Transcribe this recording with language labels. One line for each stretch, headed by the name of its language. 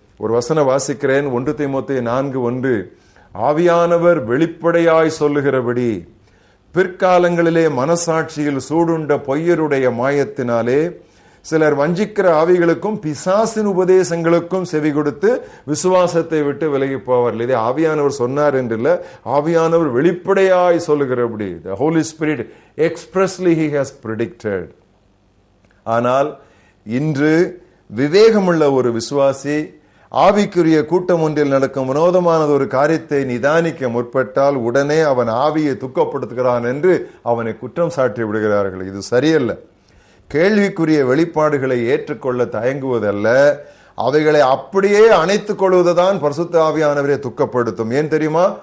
Tamil: ஒரு வசனம் வாசிக்கிறேன், 1 தீமோத்தேயு 4:1. ஆவியானவர் வெளிப்படையாய் சொல்லுகிறபடி பிற்காலங்களிலே மனசாட்சியில் சூடுண்ட பொய்யருடைய மாயத்தினாலே சிலர் வஞ்சிக்கிற ஆவிகளுக்கும் பிசாசின் உபதேசங்களுக்கும் செவி கொடுத்து விசுவாசத்தை விட்டு விலகி போவார்கள். இதே ஆவியானவர் சொன்னார் என்று இல்ல, ஆவியானவர் வெளிப்படையாய் சொல்லுகிறபடி.
English: The Holy Spirit expressly he has predicted.
Tamil: ஆனால் இன்று விவேகமுள்ள ஒரு விசுவாசி ஆவிக்குரிய கூட்டம் ஒன்றில் நடக்கும் வினோதமானது ஒரு காரியத்தை நிதானிக்க முற்பட்டால் உடனே அவன் ஆவியை துக்கப்படுத்துகிறான் என்று அவனை குற்றம் சாட்டி விடுகிறார்கள். இது சரியல்ல. கேள்விக்குரிய வெளிப்பாடுகளை ஏற்றுக்கொள்ள தயங்குவதல்ல, அவைகளை அப்படியே அணைத்துக் கொள்வதுதான் பரிசுத்த ஆவியானவரை துக்கப்படுத்தும். ஏன் தெரியுமா?